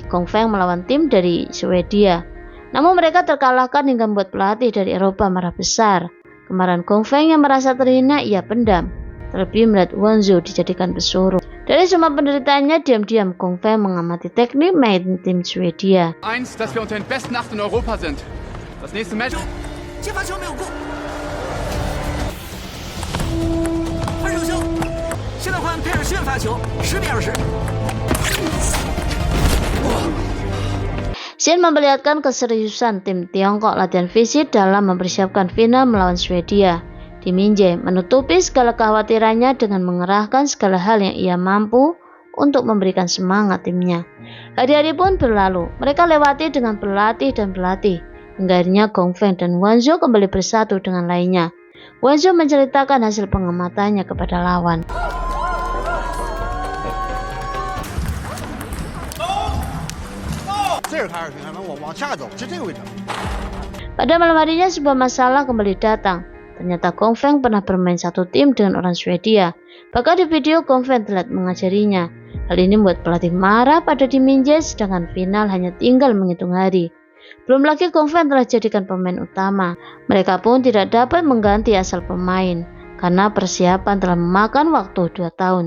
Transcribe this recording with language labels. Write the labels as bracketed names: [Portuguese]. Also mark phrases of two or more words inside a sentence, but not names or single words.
[Indonesian] Gong Feng melawan tim dari Swedia. Namun mereka terkalahkan hingga membuat pelatih dari Eropa marah besar. Kemarahan Gong Feng yang merasa terhina ia pendam. Terlebih melihat Wang Zhou dijadikan pesuruh. Dari semua penderitaannya, diam-diam Gong Feng mengamati teknik main tim Swedia. [German] Dass wir unter den besten 8 in Europa sind. Das nächste Match. [Indonesian] Xin memperlihatkan keseriusan tim Tiongkok latihan fisik dalam mempersiapkan final melawan Swedia. Tim Min-jae menutupi segala kekhawatirannya dengan mengerahkan segala hal yang ia mampu untuk memberikan semangat timnya. Hari-hari pun berlalu. Mereka lewati dengan pelatih dan pelatih. Hingga akhirnya Gong Feng dan Wang Zhou kembali bersatu dengan lainnya. Wang Zhou menceritakan hasil pengamatannya kepada lawan. [Chinese] 这儿开始平衡，我往下走是这个位置。 [Indonesian] Pada malam harinya sebuah masalah kembali datang. Ternyata Gong Feng pernah bermain satu tim dengan orang Swedia. Bahkan di video Gong Feng telat mengajarinya. Hal ini membuat pelatih marah pada Kim Min-jae, sedangkan final hanya tinggal menghitung hari. Belum lagi Gong Feng telah jadikan pemain utama. Mereka pun tidak dapat mengganti asal pemain karena persiapan telah memakan waktu 2 tahun.